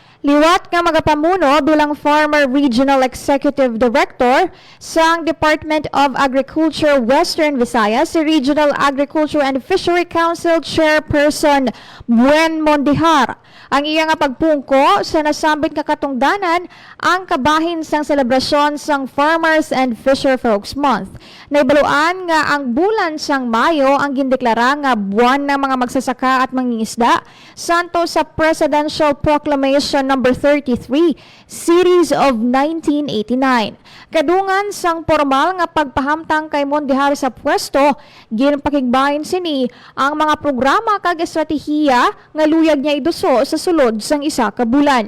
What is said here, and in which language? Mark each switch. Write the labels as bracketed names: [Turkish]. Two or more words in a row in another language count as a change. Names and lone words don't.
[Hiligaynon] Liwat nga magapamuno bilang [English] former Regional Executive Director [Hiligaynon] sa Department of Agriculture Western Visayas si [English] Regional Agriculture and Fishery Council Chairperson [Hiligaynon] Buen Mondihar. Ang iya nga pagpungko sa nasambit nga katungdanan ang kabahin sang selebrasyon sang Farmers and Fisherfolks Month. Naibaluan nga ang bulan sang Mayo ang gindeklara nga [Filipino] buwan ng mga magsasaka at mangingisda [Hiligaynon] santo sa [English] Presidential Proclamation number 33, Series of 1989. [Hiligaynon] Kadungan sang formal nga pagpahamtang kay Mondihar sa pwesto, ginpakigbahin sini ang mga programa kag estratehiya nga luyag niya iduso sa sulod sang isa ka bulan.